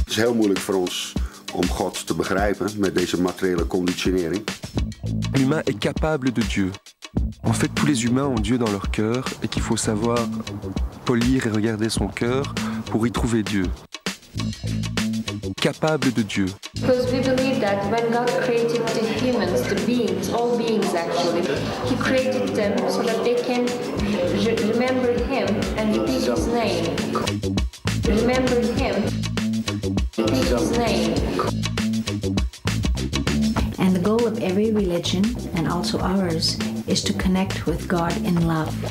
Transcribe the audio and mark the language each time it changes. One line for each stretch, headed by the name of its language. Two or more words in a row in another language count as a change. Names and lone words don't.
Dutch: is heel moeilijk voor ons om God te begrijpen met deze materiële conditionering.
French: L'humain est capable de Dieu. En fait, tous les humains ont Dieu dans leur cœur et qu'il faut savoir polir et regarder son cœur pour y trouver Dieu. Capable de Dieu.
English: Because we believe that when God created the humans, the beings, all beings actually, He created them so that they can remember Him and repeat His name. Remember Him, repeat His name. And the goal of every religion, and also ours, is to connect with God in love.